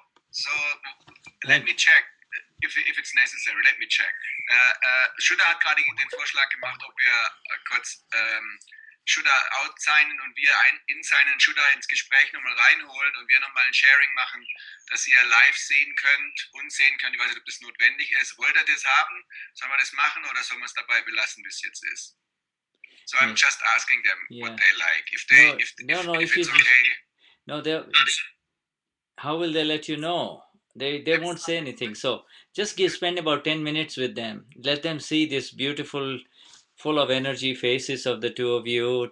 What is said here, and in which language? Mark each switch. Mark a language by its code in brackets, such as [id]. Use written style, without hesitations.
[en] So let me check if it's necessary. Let me check. [de] Shuddha hat gerade den Vorschlag gemacht, ob wir kurz Shuddha outsignen und wir insignen, Shuddha ins Gespräch nochmal reinholen und wir nochmal ein Sharing machen, dass ihr live sehen könnt, uns sehen könnt. Ich weiß nicht, ob das notwendig ist. Wollt ihr das haben? Sollen wir das machen oder sollen wir es dabei belassen, wie es jetzt ist? [en] So I'm just asking them what they like. If it's okay. No, how will they let you know? They won't say anything. So just spend about 10 minutes with them. Let them see this beautiful, full of energy faces of the two of you.